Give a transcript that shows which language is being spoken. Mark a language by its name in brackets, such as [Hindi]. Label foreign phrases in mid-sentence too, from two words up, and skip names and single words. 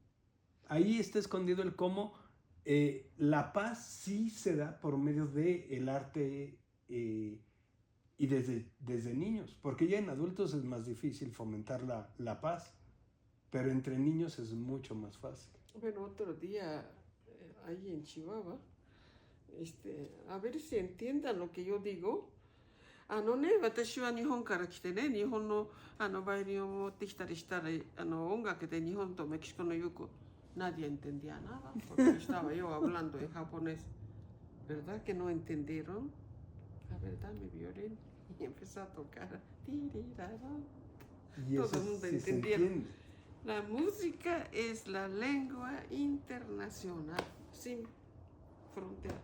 [Spanish] Ahí está escondido el cómo. La paz sí se da por medio del arte y desde niños, porque ya en adultos es más difícil fomentar la paz, pero entre niños es mucho más fácil. Bueno, otro día, ahí en Chihuahua, a ver si entiendan lo que yo digo. [Japanese] 私は日本から来てね、日本のバイオリンを持ってきたりしたら、音楽で日本とメキシコのよく [Spanish] nadie entendía nada, porque estaba yo hablando en japonés. ¿Verdad que no entendieron? La verdad, mi violín, y empezó a tocar. Y todo el mundo sí entendieron. La música es la lengua internacional, sin frontera.